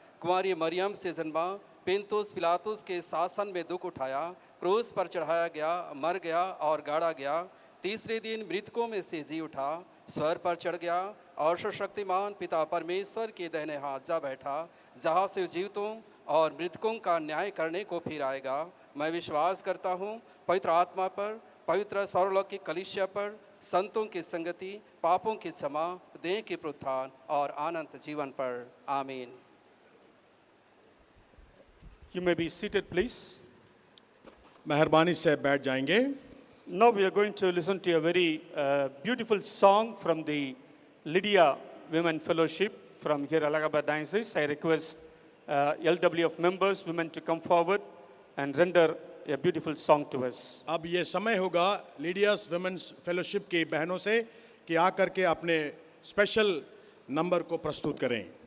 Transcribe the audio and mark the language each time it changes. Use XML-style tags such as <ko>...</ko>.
<hi>कुंवारी मरियम से जन्मा, पिलातुस पिलातुस के शासन में दुख उठाया, क्रूस पर चढ़ाया गया, मर गया और गाड़ा गया, तीसरे दिन मृतकों में से जी उठा, स्वर्ग पर चढ़ गया और सर्वशक्तिमान पिता परमेश्वर के दाहिने हाथ जा बैठा, जहाँ से जीवितों और मृतकों का न्याय करने को फिर आएगा। मैं विश्वास करता हूँ पवित्र आत्मा पर, पवित्र सर्वलौकिक कलीसिया पर, संतों की संगति, पापों की क्षमा, देह के पुनरुत्थान और अनंत जीवन पर। आमीन।</hi> <en>You may be seated, please.</en> <hi>मेहरबानी से बैठ जाएंगे।</hi> <en>Now we are going to listen to a very beautiful song from the Lydia Women Fellowship from here, Allahabad Diocese. I request LWF members, women, to come forward and render a beautiful song to us.</en> <hi>अब ये समय होगा लीडियस women's fellowship की बहनों से कि आकर के अपने स्पेशल नंबर को प्रस्तुत करें।</hi>